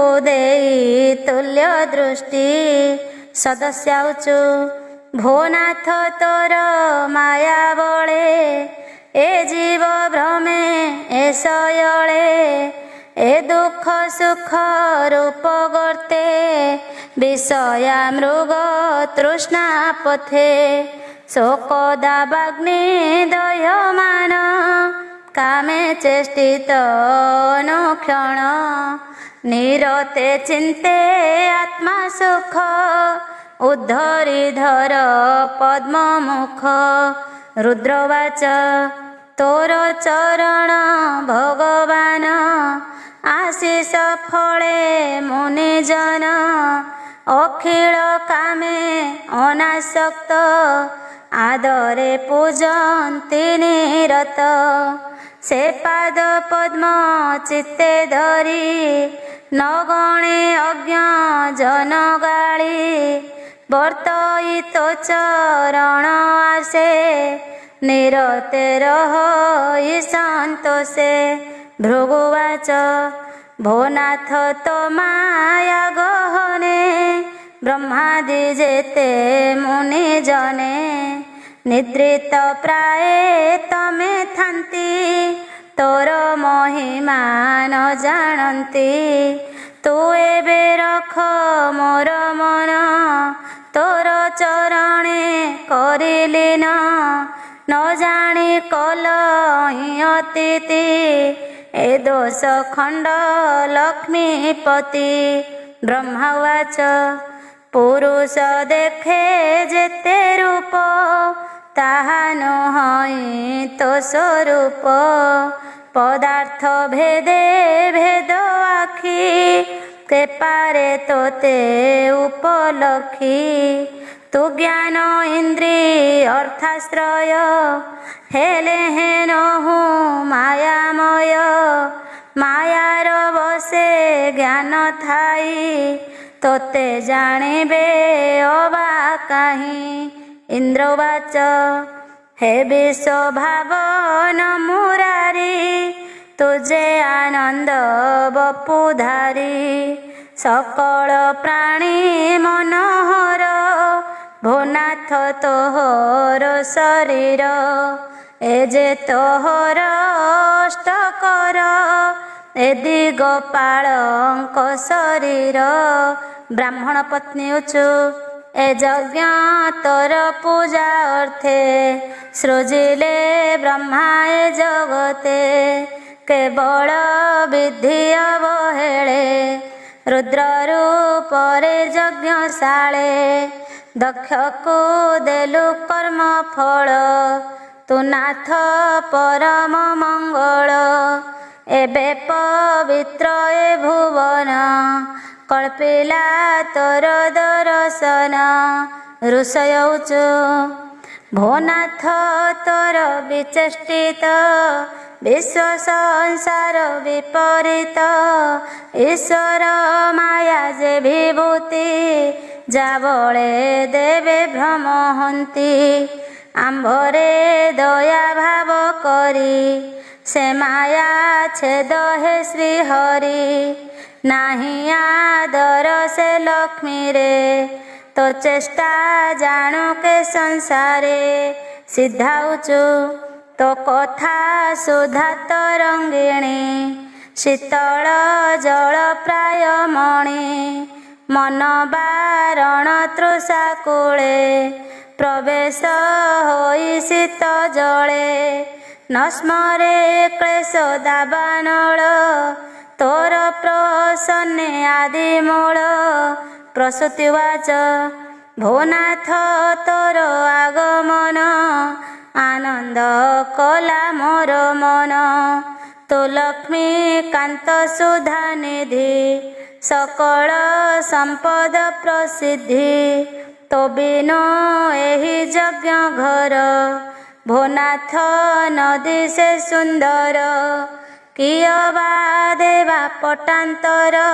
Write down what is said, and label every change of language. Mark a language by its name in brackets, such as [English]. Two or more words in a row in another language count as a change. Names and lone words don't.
[Odia] ଦେଇ ତୁଲ୍ୟ ଦୃଷ୍ଟି ସଦସ୍ୟାଉଚୁ ଭୋନାଥ ତୋର ମାୟା ବଳେ ଏ ଜୀବ ଭ୍ରମେ ଏ ସୟଳେ ଏ ଦୁଖ ସୁଖ ରୂପ ଗର୍ତ୍ତେ ବିଷୟା ମୃଗ ତୃଷ୍ଣା ପଥେ ଶୋକଦାବାଗ୍ନି ଦହ୍ୟମାନ କାମେ ଚେଷ୍ଟିତ ଅନୁକ୍ଷଣ ନିରତେ ଚିନ୍ତେ ଆତ୍ମା ସୁଖ ଉଦ୍ଧରିଧର ପଦ୍ମମୁଖ ରୁଦ୍ରବାଚ ତୋର ଚରଣ ଭଗବାନ ଆଶୀଷ ଫଳେ ମୁନିଜନ ଅଖିଳ କାମେ ଅନାସକ୍ତ ଆଦରେ ପୂଜନ୍ତି ନିରତ ସେ ପାଦ ପଦ୍ମ ଚିତ୍ତେ ଧରି ନ ଗଣେ ଅଜ୍ଞ ଜନ ଗାଳି ବର୍ତ୍ତଇ ତୋ ଚରଣ ଆସେ ନିରତେ ରହି ସନ୍ତୋଷେ ଭୃଗୁବାଚ ଭୋନାଥ ତୋ ମାୟା ଗହନେ ବ୍ରହ୍ମାଦି ଯେତେ ମୁନି ଜନେ ନିଦ୍ରିତ ପ୍ରାୟ ତମେ ଥାନ୍ତି ତୋର ମହିମା ନ ଜାଣତି ତୁ ଏବେ ରଖ ମୋର ମନ ତୋର ଚରଣେ କରିଲି ନ ଜାଣି କଲ ହି ଅତିଥି ଏ ଦୋଷ ଖଣ୍ଡ ଲକ୍ଷ୍ମୀପତି ବ୍ରହ୍ମବାଚ ପୁରୁଷ ଦେଖେ ଯେତେ ରୂପ ତାହା ନୁହଇ ତୋ ସ୍ୱରୂପ ପଦାର୍ଥ ଭେଦେ ଭେଦ ଆଖି କୃପାରେ ତୋତେ ଉପଲକ୍ଷି ତୁ ଜ୍ଞାନ ଇନ୍ଦ୍ରିୟ ଅର୍ଥାଶ୍ରୟ ହେଲେ ହେନହୁ ମାୟାମୟ ମାୟାର ବସେ ଜ୍ଞାନ ଥାଇ ତୋତେ ଜାଣିବେ ଅବା କାହି ଇନ୍ଦ୍ରବାଚ ହେ ବିଶ୍ୱ ଭାବନ ମୁରାରି ତୁଝେ ଆନନ୍ଦ ବପୁଧାରୀ ସକଳ ପ୍ରାଣୀ ମନୋହର ଭୋନାଥ ତୋହର ଶରୀର ଏ ଯେ ତୋହର ଅଷ୍ଟକର ଏ ଦିଗପାଳଙ୍କ ଶରୀର ବ୍ରାହ୍ମଣ ପତ୍ନୀ ଉଚୁ ଏ ଯଜ୍ଞ ତୋର ପୂଜା ଅର୍ଥେ ସୃଜିଲେ ବ୍ରହ୍ମା ଏ ଜଗତେ କେବଳ ବିଧି ଅବହେଳେ ରୁଦ୍ର ରୂପରେ ଯଜ୍ଞଶାଳେ ଦକ୍ଷ କୋ ଦେଲୁ କର୍ମ ଫଳ ତୁ ନାଥ ପରମ ମଙ୍ଗଳ ଏବେ ପବିତ୍ର ଏ ଭୁବନ କଲ୍ପିଲା ତୋର ଦର୍ଶନ ଋଷୟଉଚୁ ଭୋନାଥ ତୋର ବିଚେଷ୍ଟିତ ବିଶ୍ୱ ସଂସାର ବିପରୀତ ଈଶ୍ୱର ମାୟା ଯେ ବିଭୂତି ଯାବଳେ ଦେବେ ଭ୍ରମ ହନ୍ତି ଆମ୍ଭରେ ଦୟା ଭାବ କରି ସେ ମାୟା ଛେଦ ହେ ଶ୍ରୀ ହରି ନାହି ଆଦର ସେ ଲକ୍ଷ୍ମୀ ରେ ତୋ ଚେଷ୍ଟା ଜାଣୁ କେ ସଂସାରେ ସିଦ୍ଧାଉଚୁ ତୋ କଥା ସୁଧା ତରଙ୍ଗିଣୀ ଶୀତଳ ଜଳ ପ୍ରାୟ ମଣି ମନ ବାରଣ ତୃଷା କୂଳେ ପ୍ରବେଶ ହୋଇ ଶୀତ ଜଳେ ନ ସ୍ମରେ କ୍ଳେଶ ଦାବାନଳ ତୋର ପ୍ରସନ୍ନେ ଆଦି ମୂଳ ପ୍ରସୂତିବାଚ ଭୋନାଥ ତୋର ଆଗମନ ଆନନ୍ଦ କଲା ମୋର ମନ ତୋ ଲକ୍ଷ୍ମୀ କାନ୍ତ ସୁଧା ନିଧି ସକଳ ସମ୍ପଦ ପ୍ରସିଦ୍ଧି ତୋ ବିନୁ ଏହି ଯଜ୍ଞ ଘର ଭୋନାଥ ନଦୀ ସେ ସୁନ୍ଦର କିୟ ବା ଦେବା ପଟାନ୍ତର